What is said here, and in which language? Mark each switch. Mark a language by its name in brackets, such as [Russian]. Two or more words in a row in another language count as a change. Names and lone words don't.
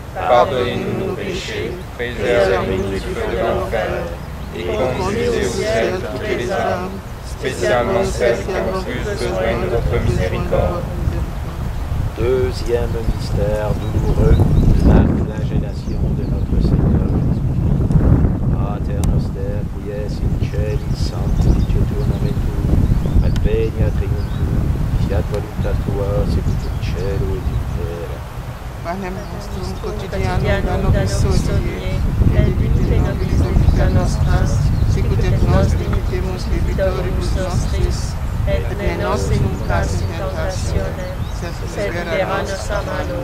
[French] Pardonnez-nous nos péchés, préservez-nous du feu de l'enfer, et conduisez au ciel toutes les âmes, spécialement celles qui ont plus besoin de votre miséricorde. Deuxième mystère douloureux, la flagellation de notre Seigneur Jésus-Christ. [Latin] Pater noster, qui es in celis, sanctificetur nomen tuum, adveniat regnum tuum, fiat voluntas tua, sicut in cielo et in terra. Panem nostrum quotidianum quotidianum da da nobis nobis hodie, hodie, et dimitte nobis debita nostra, sicut et nos dimittimus debitoribus nostris, et ne nos inducas in tentationem, sed libera nos a malo.